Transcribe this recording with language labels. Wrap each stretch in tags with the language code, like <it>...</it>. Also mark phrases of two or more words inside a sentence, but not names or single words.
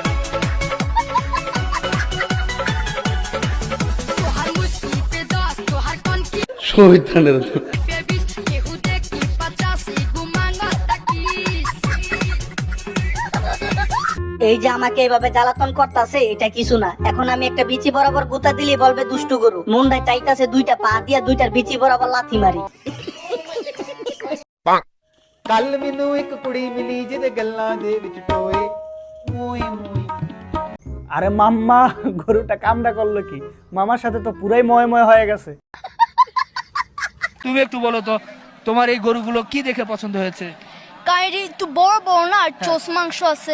<bn>এই যে আমাকে এইভাবে জ্বালাতন করতেছে, এটা কিছু না। এখন আমি একটা বিচি বরাবর গুতা দিলে বলবে দুষ্টু গরু। মুন্ডায় চাইতাছে দুইটা পা দিয়া দুইটার বিচি বরাবর লাথি মারি।</bn> <pa>ਕੱਲ ਮੈਨੂੰ ਇੱਕ ਕੁੜੀ ਮਿਲੀ ਜਿਹਦੇ ਗੱਲਾਂ ਦੇ ਵਿੱਚ ਟੋਏ মোই মোই।</pa> <bn>আরে মাম্মা, গরুটা কামড়া করলো কি? মামার সাথে তো পুরাই ময় ময় হয়ে গেছে। তুমি একটু বলো তো, তোমার এই গরুগুলো কি দেখে পছন্দ হয়েছে? কাইরি একটু বড় বড় না, চোস মাংস আছে।</bn>